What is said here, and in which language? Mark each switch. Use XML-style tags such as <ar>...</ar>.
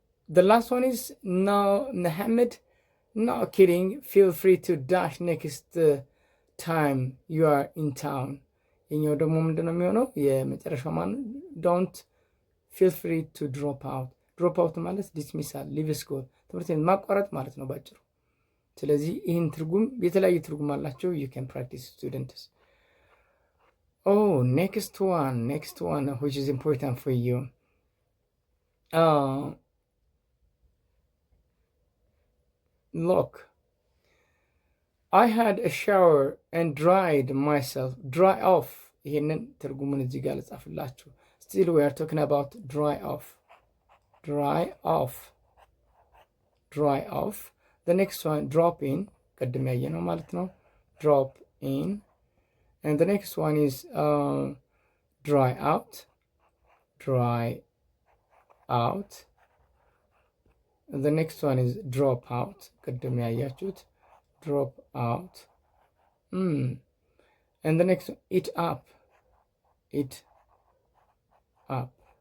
<en>The last one is no, Mohammed, not kidding. Feel free to dash next time you are in town.</en> <am>ይሄኛው ደግሞ ምንድነው የሚሆነው? የመጨረሻው ማለት</am> <en>don't feel free to drop out</en> <am>ማለት dismissal, leave school ትምህርትን ማቋረጥ ማለት ነው ባጭሩ። ስለዚህ ይህን ትርጉም የተለያየ ትርጉም አላቸው።</am> <en>you can practice students. next one which is important for you. look, I had a shower and dried myself. Dry off.</en> <am>ይሄንን ትርጉሙን እዚህ ጋር ልጻፍላችሁ።</am> <en>Still we are talking about dry off. Dry off. Dry off. The next one, drop in.</en> <am>ቅድም ያየነው ማለት ነው። Drop in.</am> <en>And the next one is dry out. Dry out. And the next one is drop out.</en> <am>ቅድም ያያችሁት drop out.</am> <en>And the next one, eat up. Eat up.</en>